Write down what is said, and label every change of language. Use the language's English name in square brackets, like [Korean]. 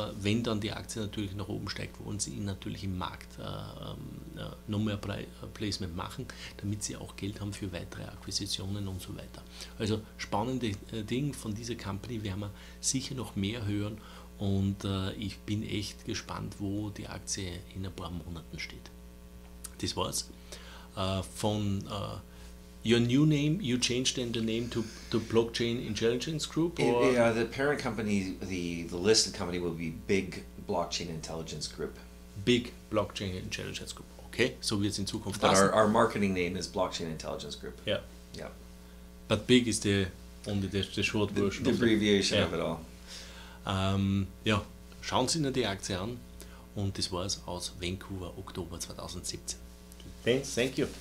[German] Wenn dann die Aktie natürlich nach oben steigt, wollen sie natürlich im Markt noch mehr Placement machen, damit sie auch Geld haben für weitere Akquisitionen und so weiter. Also spannende Dinge von dieser Company werden wir sicher noch mehr hören. Und ich bin echt gespannt, wo die Aktie in ein paar Monaten steht. Das war's. [English] Von your new name, you changed then the name to Blockchain Intelligence Group? Or? Yeah, the parent company, the listed company will be Big Blockchain Intelligence Group. Big Blockchain Intelligence Group. [German] Okay, so wird es in Zukunft [English] But [German] lassen. [English] our marketing name is Blockchain Intelligence Group. Yeah. Yeah. But big is only the short version. The abbreviation of it all. [German] Ja, schauen Sie sich die Aktie an und das war es aus Vancouver, Oktober 2017. [English] Thank you.